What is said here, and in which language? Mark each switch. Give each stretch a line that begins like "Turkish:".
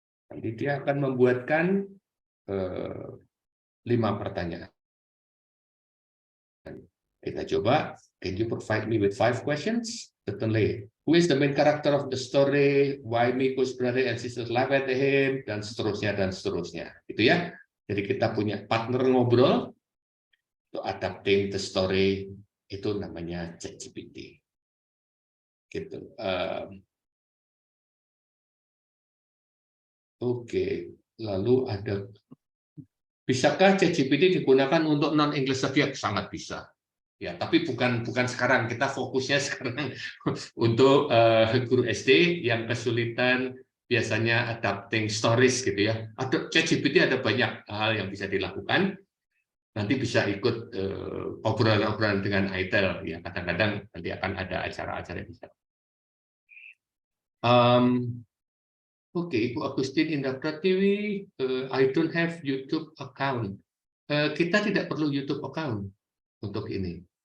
Indonesian: Nanti dia akan membuatkan 5 pertanyaan. Kita coba,
English: can you provide me with 5 questions? Certainly. Who is the main character of the story? Why Miko's brother and sister laugh at him?
Indonesian: Dan seterusnya, dan seterusnya. Itu ya. Jadi kita punya partner ngobrol, untuk
English: adapting the story,
Indonesian: itu namanya ChatGPT. Gitu. Oke. Lalu ada, bisakah ChatGPT digunakan untuk non-English subject? Sangat bisa. Ya, tapi bukan sekarang. Kita fokusnya sekarang untuk guru SD yang kesulitan biasanya adapting stories gitu ya. Ada ChatGPT, ada banyak hal yang bisa dilakukan. Nanti bisa ikut obrolan-obrolan dengan ITEL ya. Kadang-kadang nanti akan ada acara-acara yang bisa.
English: Oke, Ibu Agustin Indah Pratiwi, I don't have YouTube account.
Indonesian: Kita tidak perlu YouTube account untuk ini.